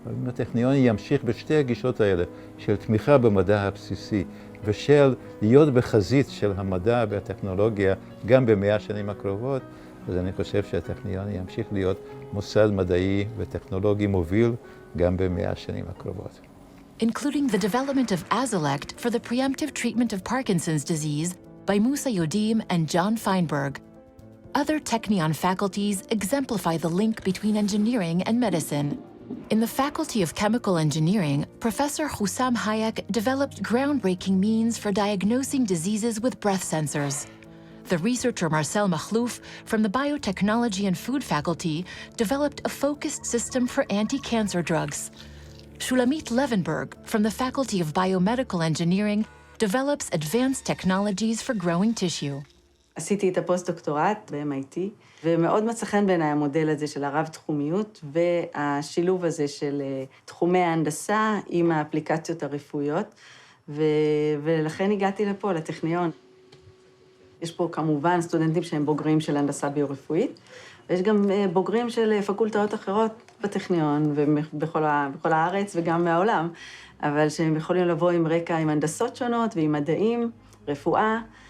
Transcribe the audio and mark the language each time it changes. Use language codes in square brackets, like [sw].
[he] אם הטכניון ימשיך בשתי הגישות האלה, של תמיכה במדע הבסיסי, ושל להיות בחזית של המדע והטכנולוגיה גם ב100 השנים הקרובות, אז אני חושב שהטכניון ימשיך להיות מוסד מדעי וטכנולוגי מוביל גם ב100 השנים הקרובות. [en] Including the development of Azilect for the preemptive treatment of Parkinson's disease by Musa Yodim and John Feinberg. Other Technion faculties exemplify the link between engineering and medicine. In the Faculty of Chemical Engineering, Professor Hussam Hayek developed groundbreaking means for diagnosing diseases with breath sensors. The researcher Marcel Makhlouf from the Biotechnology and Food Faculty developed a focused system for anti-cancer drugs. Shulamit Levenberg from the Faculty of Biomedical Engineering develops advanced technologies for growing tissue. [he] עשיתי את הפוסט-דוקטורט ב-MIT, ומאוד מצא חן בעיניי המודל הזה של הרב-תחומיות, והשילוב הזה של תחומי ההנדסה עם האפליקציות הרפואיות. ולכן הגעתי לפה, לטכניון. יש פה כמובן סטודנטים שהם בוגרים של הנדסה ביו-רפואית, ויש גם בוגרים של פקולטות אחרות בטכניון, ובכל הארץ וגם מהעולם, אבל שהם יכולים לבוא עם רקע, עם הנדסות שונות ועם מדעים, רפואה.